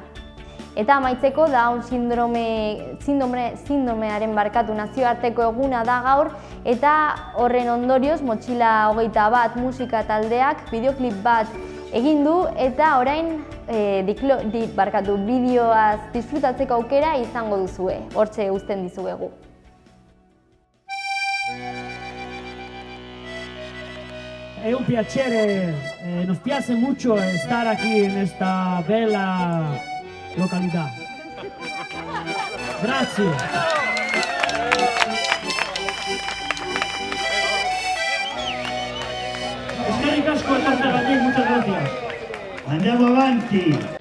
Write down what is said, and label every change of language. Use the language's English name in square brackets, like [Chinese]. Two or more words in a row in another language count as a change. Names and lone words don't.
[Basque] Eta amaitzeko Down sindomearen nazioarteko eguna da gaur, eta horren ondorioz Motxila 21 musika taldeak bideoklip bat egin du eta orain bideoaz disfrutatzeko aukera izango duzue. Hortxe uzten dizuegu. [Spanish] Es [Italian] un piacere, [Spanish] nos piace mucho estar aquí en esta bella localidad. [Italian] Grazie. [Basque] Eskerrik asko etortzeagatik, [Spanish] muchas gracias. [Italian] Andiamo avanti.